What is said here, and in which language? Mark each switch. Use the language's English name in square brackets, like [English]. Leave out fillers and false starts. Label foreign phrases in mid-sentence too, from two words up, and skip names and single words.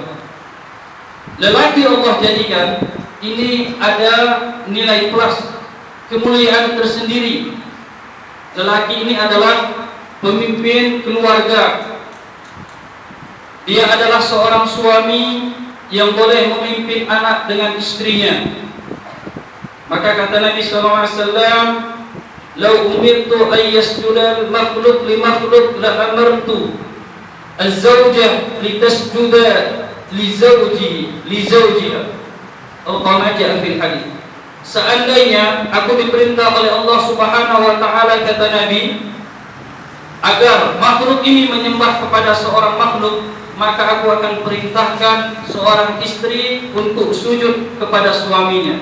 [Malay] Lelaki Allah jadikan ini ada nilai plus, kemuliaan tersendiri. Lelaki ini adalah pemimpin keluarga. Dia adalah seorang suami yang boleh memimpin anak dengan istrinya. Maka kata Nabi SAW, [Arabic] "لو أمرت أن يسجد المخلوق لمخلوق لأمرت الزوجة لتسجد لزوجها." Atau كما جاء في الحديث. [Malay] Seandainya aku diperintah oleh Allah [Arabic] سبحانه وتعالى, [Malay] kata Nabi, agar makhluk ini menyembah kepada seorang makhluk, maka aku akan perintahkan seorang istri untuk sujud kepada suaminya.